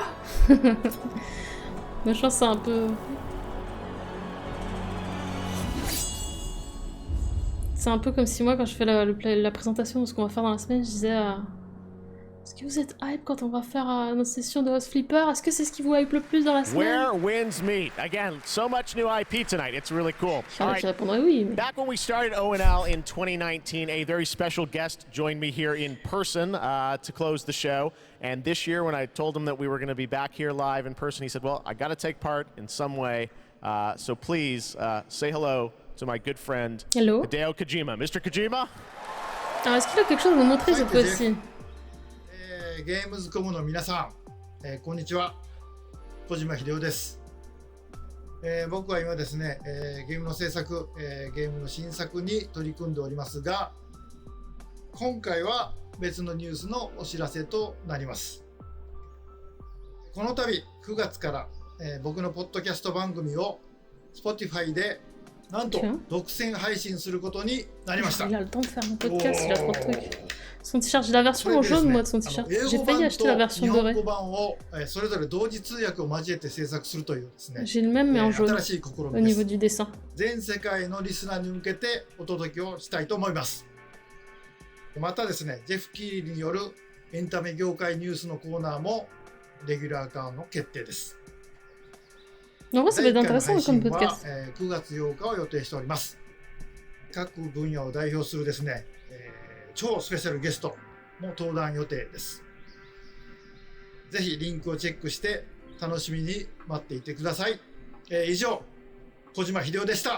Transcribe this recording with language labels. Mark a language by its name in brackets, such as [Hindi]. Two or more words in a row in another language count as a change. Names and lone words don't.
[French] Mais je pense que c'est un peu... C'est un peu comme si moi, quand je fais la présentation de ce qu'on va faire dans la semaine, je disais est-ce que vous êtes hype quand on va faire notre session de Host Flipper? Est-ce que c'est ce qui vous hype le plus dans la semaine? [English] Where Winds Meet. Again, so much new IP tonight. It's really cool. All right. [French] Oui, mais... [English] Back when we started ONL in 2019, a very special guest joined me here in person to close the show. And this year, when I told him that we were going to be back here live in person, he said, well, I got to take part in some way. So please say hello to my good friend, Hideo Kojima. Mr. Kojima? [French] Alors, est-ce qu'il a quelque chose à nous montrer cette fois-ci? [Japanese] Gamescom の皆さん、こんにちは。小島秀夫です。僕は今ですね、ゲームの制作、ゲームの新作に取り組んでおりますが、今回は別のニュースのお知らせとなります。この度9月から、僕のポッドキャスト番組を Spotify でなんと独占配信することになりました。 [French] Son t-shirt, j'ai la version en jaune moi de son t-shirt. J'ai failli acheter la version dorée. J'ai le même mais en jaune au niveau du dessin. [Japanese] 全世界のリスナーに向けてお届けをしたいと思います。またですね、ジェフ・キーリによるエンタメ業界ニュースのコーナーもレギュラー化の決定です。 [French] En vrai, ça va être intéressant comme podcast. [Japanese] 9月8日を予定しております。各分野を代表するですね、超スペシャルゲストも登壇予定です。ぜひリンクをチェックして楽しみに待っていてください。以上、小島秀夫でした。